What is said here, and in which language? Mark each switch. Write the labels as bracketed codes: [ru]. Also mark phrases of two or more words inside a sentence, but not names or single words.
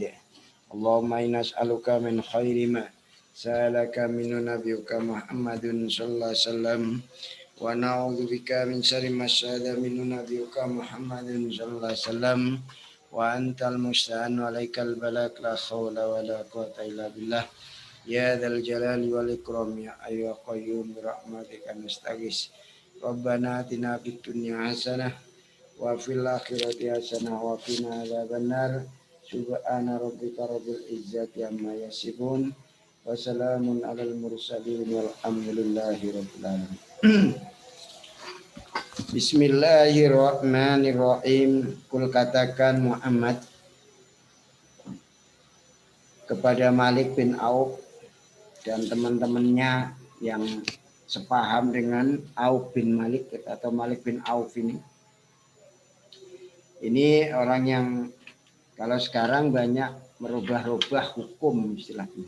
[ar] اللهم إنا نسألك من خير ما سألك من نبيك محمد صلى الله عليه وسلم ونعوذ بك من شر ما سأل من نبيك محمد صلى الله عليه وسلم وأنت المستعان وعليك البلاغ لا حول ولا قوة إلا بالله يا ذا الجلال والإكرام يا حي يا قيوم برحمتك نستغيث. ربنا آتنا في الدنيا حسنة وفي الآخرة حسنة وقنا عذاب النار. سبحان ربك رب العزة عما يصفون وسلام على المرسلين والحمد لله رب العالمين. بسم الله الرحمن الرحيم. [id] Kul katakan Muhammad, kepada Malik bin Auf dan teman-temannya yang sepaham dengan Auf bin Malik atau Malik bin Auf ini. Ini orang yang kalau sekarang banyak merubah-rubah hukum istilahnya.